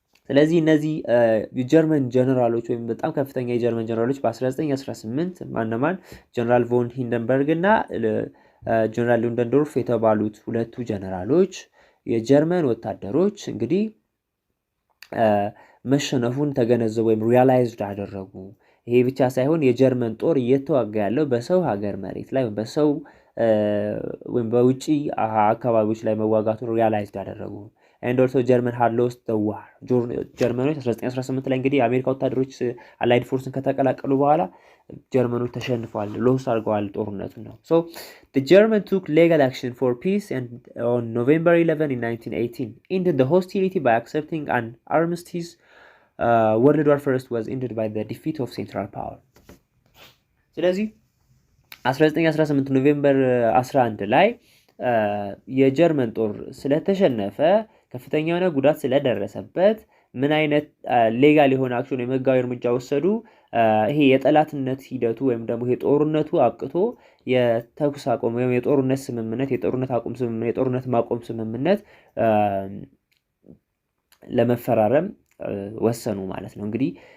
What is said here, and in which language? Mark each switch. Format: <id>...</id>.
<am>ስለዚህ እነዚህ የጀርመን ጀነራሎች ወይም በጣም ከፍተኛ የጀርመን ጀነራሎች በ1918 ማነማን ጀነራል ቮን ሂንደንበርግ እና ጀነራል ሉደንዶርፍ የተባሉት ሁለቱ ጀነራሎች የጀርመን ወታደሮች እንግዲህ መሸነፉን ተገነዘቡ ወይም ሪያላይዝድ አደረጉ። ይሄ ብቻ ሳይሆን የጀርመን ጦር እየተዋጋ ያለው በሰው ሀገር መሬት ላይ በሰው ወይም በውጪ አካባቢዎች ላይ መዋጋቱን ሪያላይዝድ አደረጉ።</am> <en>and also German had lost the war.</en> <am>ጀርመኖች 1918 ላይ እንግዲህ የአሜሪካ ወታደሮች አላይድ ፎርስን ከተቀላቀሉ በኋላ ጀርመኖች ተሸንፈዋል፣ ሎስ አድርገዋል ጦርነቱን ነው።</am> <en>so the German took legal action for peace and on November 11 in 1918 ended the hostility by accepting an armistice. World War I was ended by the defeat of Central Power.</en> <am>ስለዚህ 1918 ኖቬምበር 11 ላይ የጀርመን ጦር ስለተሸነፈ ከፍተኛ የሆነ ጉዳት ስለደረሰበት ምን አይነት ሌጋል የሆነ አክሽን ወይም ህጋዊ እርምጃ ወሰዱ? ይሄ የጠላትነት ሂደቱ ወይም ደግሞ ይሄ ጦርነቱ አብቅቶ የተኩስ አቁም ወይም የጦርነት ስምምነት፣ የጦርነት አቁም ስምምነት፣ የጦርነት ማቆም ስምምነት ለመፈራረም ወሰኑ ማለት ነው። እንግዲህ</am>